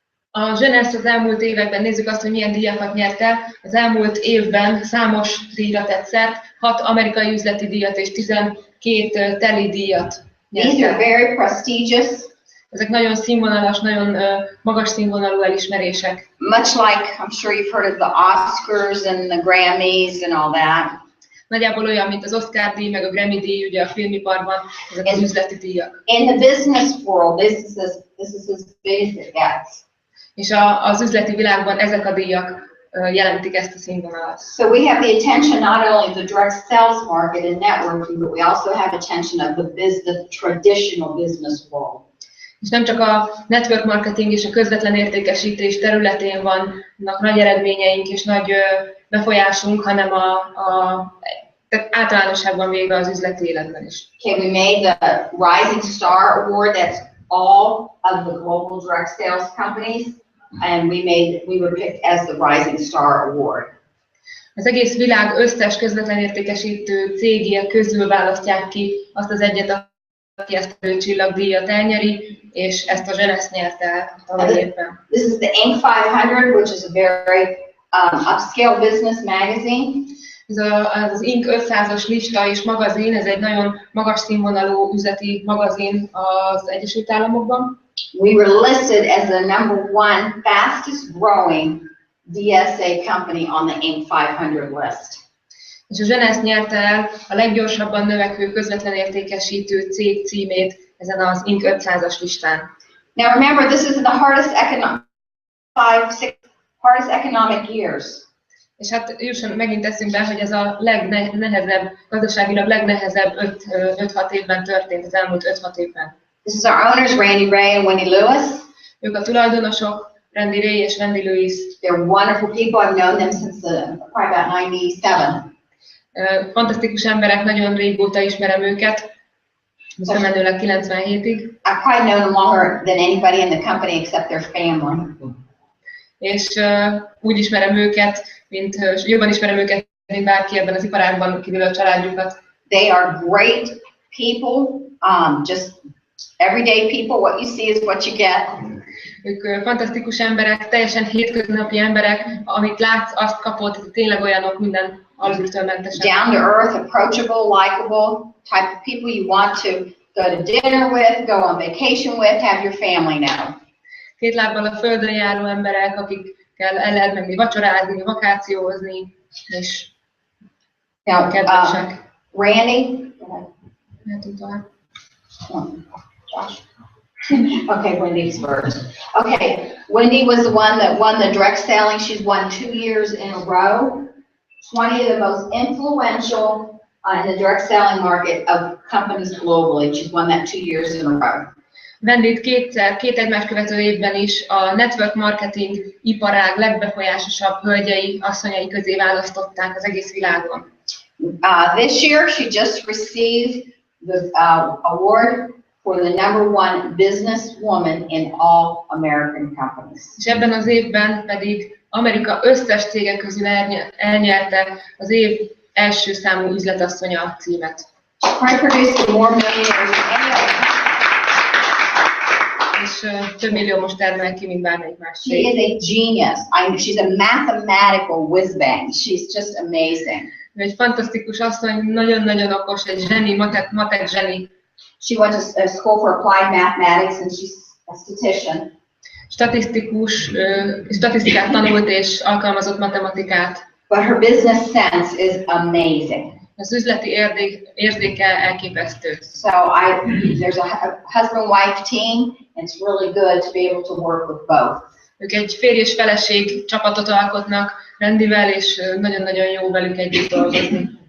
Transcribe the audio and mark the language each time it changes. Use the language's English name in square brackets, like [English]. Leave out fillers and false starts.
[Hungarian] A Jeunesse az elmúlt években, nézzük azt, hogy milyen díjakat nyert el. Az elmúlt évben számos díjra tett szert, 6 amerikai üzleti díjat és 12 teli díjat nyert el. [English] These are very prestigious. [Hungarian] Ezek nagyon színvonalas, nagyon magas színvonalú elismerések. [English] Much like, I'm sure you've heard of the Oscars and the Grammys and all that. [Hungarian] Nagyjából olyan, mint az Oscar díj, meg a Grammy díj, ugye a filmiparban, ezek az üzleti díjak. [English] In the business world, this is as big as it gets. [Hungarian] És az üzleti világban ezek a díjak jelentik ezt a színvonalat. [English] So we have the attention not only of the direct sales market and networking, but we also have attention of the traditional business world. [Hungarian] És nem csak a network marketing és a közvetlen értékesítés területén vannak nagy eredményeink és nagy befolyásunk, hanem tehát általánosságban véve az üzleti életben is. [English] Okay, we made the Rising Star Award. That's all of the global direct sales companies, and we were picked as the Rising Star Award. [Hungarian] Az egész világ összes közvetlen értékesítő cégje közül választják ki azt az egyet, aki ezt a csillagdíjat elnyeri, és ezt a Jeunesse nyerte el tavaly évben. [English] This is the Inc. 500, which is a very upscale business magazine. [Hungarian] Ez az Inc. 500-as lista és magazin, ez egy nagyon magas színvonalú üzleti magazin az Egyesült Államokban. [English] We were listed as the #1 fastest growing DSA company on the Inc. 500 list. [Hungarian] És a Jeunesse nyerte el a leggyorsabban növekvő közvetlen értékesítő cég címét ezen az Inc. 500-as listán. [English] Now remember, this is the hardest economic years. [Hungarian] És hát jusson megint eszünkbe, hogy ez a legnehezebb, gazdaságilag legnehezebb 5-6 évben történt, az elmúlt 5-6 évben. [English] This is our owners, Randy Ray and Wendy Lewis. [Hungarian] Ők a tulajdonosok, Randy Ray és Wendy Lewis. [English] They're wonderful people. I've known them since probably about 97. [Hungarian] Fantasztikus emberek, nagyon régóta ismerem őket, visszamenőleg 97-ig. [English] I've probably known them longer than anybody in the company except their family. [Hungarian] És úgy ismerem őket, jobban ismerem őket, mint bárki ebben az iparágban, kívül a családjukat. [English] They are great people, just everyday people. What you see is what you get. [Hungarian] Ők fantasztikus emberek, teljesen hétköznapi emberek, amit látsz, azt kapod, tényleg olyanok minden alultól mentesen. [English] Down to earth, approachable, likable type of people you want to go to dinner with, go on vacation with, have your family know. [Hungarian] Két lábbal a földön járó emberek, akikkel el lehet menni vacsorázni, vakációzni, és kedvesek. [English] Randy? Josh? Okay, Wendy's first. Okay, Wendy was the one that won the direct selling. She's won 2 years in a row. 20 of the most influential in the direct selling market of companies globally. She's won that 2 years in a row. [Hungarian] Wendyt két egymás követő évben is a network marketing iparág legbefolyásosabb hölgyei, asszonyai közé választották az egész világon. [English] This year she just received the award for the #1 businesswoman in all American companies. [Hungarian] És ebben az évben pedig Amerika összes cége közül elnyerte az év első számú üzletasszonya címet. [English] I produced more millionaires than any other. [Hungarian] És több milliómos termel ki, mint bármelyik más [English] She is a genius. She's a mathematical whiz-bang. She's just amazing. [Hungarian] Egy fantasztikus asszony, nagyon-nagyon okos, egy zseni, matek zseni. [English] She went to school for applied mathematics and she's a statistician. [Hungarian] Statisztikát tanult és alkalmazott matematikát. [English] But her business sense is amazing. [Hungarian] Az üzleti érzéke elképesztő. [English] So there's a husband-wife team, and it's really good to be able to work with both. [Hungarian] Ők egy férj és feleség csapatot alkotnak Randyvel, és nagyon-nagyon jó velük együtt dolgozni.